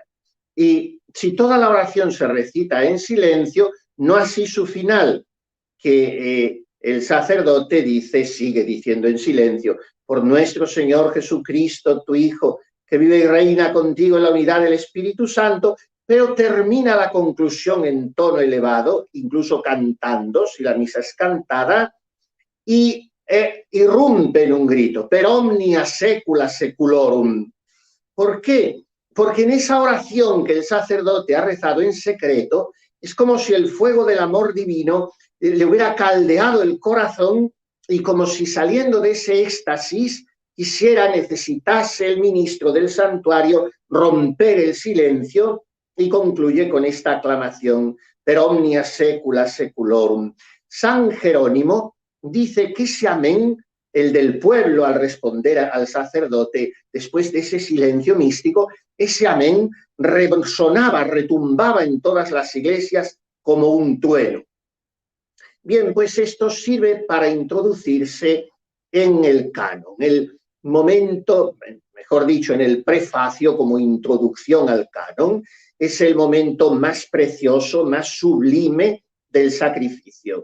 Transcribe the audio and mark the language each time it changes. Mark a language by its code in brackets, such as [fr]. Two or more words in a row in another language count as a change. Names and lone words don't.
[es] Y si toda la oración se recita en silencio, no así su final, que el sacerdote dice, sigue diciendo en silencio, por nuestro Señor Jesucristo, tu Hijo, que vive y reina contigo en la unidad del Espíritu Santo, pero termina la conclusión en tono elevado, incluso cantando, si la misa es cantada, y irrumpe en un grito, [la] per omnia secula seculorum. [es] ¿Por qué? Porque en esa oración que el sacerdote ha rezado en secreto, es como si el fuego del amor divino le hubiera caldeado el corazón y como si saliendo de ese éxtasis necesitase el ministro del santuario romper el silencio, y concluye con esta aclamación, [la] per omnia secula seculorum. [es] San Jerónimo dice que ese amén, el del pueblo al responder al sacerdote después de ese silencio místico, ese amén resonaba, retumbaba en todas las iglesias como un trueno. Bien, pues esto sirve para introducirse en el canon, el momento, mejor dicho, en el prefacio como introducción al canon, es el momento más precioso, más sublime del sacrificio.